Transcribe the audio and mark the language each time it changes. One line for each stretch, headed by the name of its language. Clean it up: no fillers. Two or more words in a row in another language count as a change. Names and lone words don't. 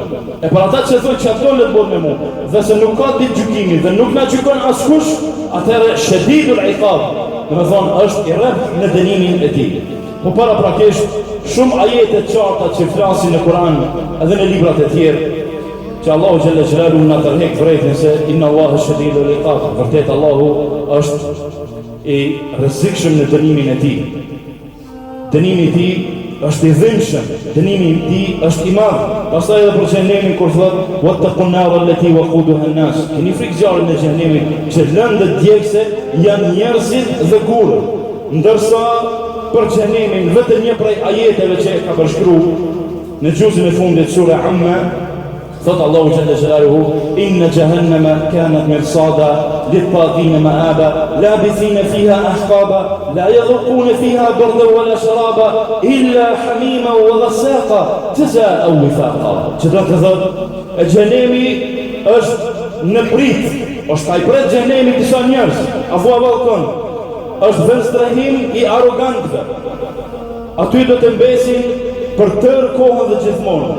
Albanian: E për ata që thonë çka ton le të bëhet me mua, dhe se nuk ka ditë gjykimi dhe nuk na gjykon askush, atëherë
Arabic: شديد العقاب,
Albanian: domethënë është i rreth në dënimin e tij. Po para prakisht shumë ajete të qarta që flasin në Kur'an edhe në librat e tjerë, që Allahu
Arabic: جل جلاله
Albanian: na tërheq vërejtën se
Arabic: إن الله شديد العقاب,
Albanian: vërtet Allahu është i rrezikshëm në dënimin e tij. Dënimi i tij është i dhimbshëm, dënimi i tij është i madh. Pastaj edhe për xhenemin kur thotë
Arabic: واتقوا النار التي وقودها الناس.
Albanian: Keni frikë zjarrit në xhenemin që lëndët djegëse janë njerëzit dhe gurët. Ndërsa për xhenemin vetëm një prej ajeteve që ka përshkruar në gjuzin e fundit sura Amma,
Arabic: thot Allahu جل جلاله إن جهنم كانت مرصادا للطاغين مآبا لابثين فيها أحقابا لا يذوقون فيها بردا ولا شرابا إلا حميما وغساقا جزاء وفاقا.
Albanian: Çdo të thot xhenemi është në prit, është ai pret xhenemi disa njerëz, apo balkon, është vend strehim i arrogantëve. Aty do të mbesin për tërë kohën dhe gjithmonë.